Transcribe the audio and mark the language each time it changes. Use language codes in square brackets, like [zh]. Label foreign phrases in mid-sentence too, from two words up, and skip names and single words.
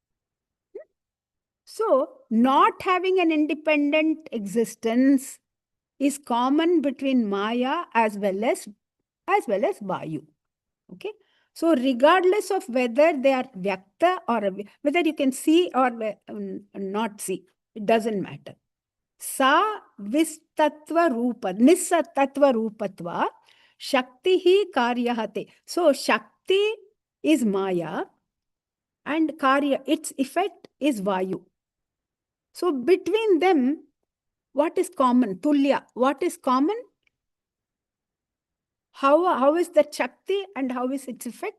[en] So, not having an independent existence is common between Maya as well as Vayu. Okay. So, regardless of whether they are Vyakta or whether you can see or not see, it doesn't matter. [sa] Sa vistatva rupa, nisatatva rupatva, Shakti hi karyahate. [en] So, Shakti is Maya and Karya, its effect is Vayu. So, between them, what is common? Tulya, what is common? How is the Shakti and how is its effect?